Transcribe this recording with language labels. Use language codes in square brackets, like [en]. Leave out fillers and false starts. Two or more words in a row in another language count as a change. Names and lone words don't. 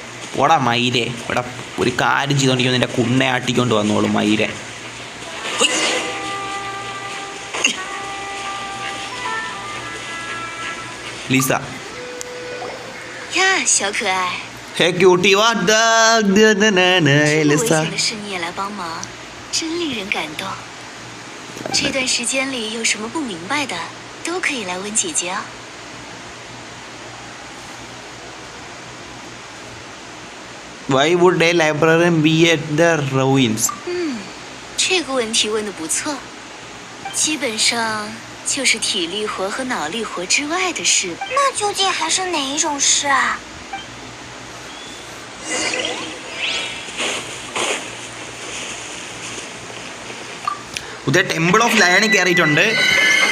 [ml] പോടാ മയിരെ, ഇവിടെ ഒരു കാര്യം ചെയ്തോണ്ടിരിക്കും, നിന്റെ കുണ്ണെ ആട്ടിക്കൊണ്ട് വന്നോളും മയിരെ. ലീസ, [zh] 呀，小可爱， [en] hey cutie വാ [zh] 这么危 ലിസ. 险的事你也来帮忙，真令人感动。这段时间里有什么不明白的，都可以来问姐姐啊。 [en] Why would a librarian be at the ruins? [zh] 这个问题问得不错，基本上就是体力活和脑力活之外的事。那究竟还是哪一种事啊？ [ml] പുതിയ ടെമ്പിൾ ഓഫ് ലയണിൽ കയറിയിട്ടുണ്ട്.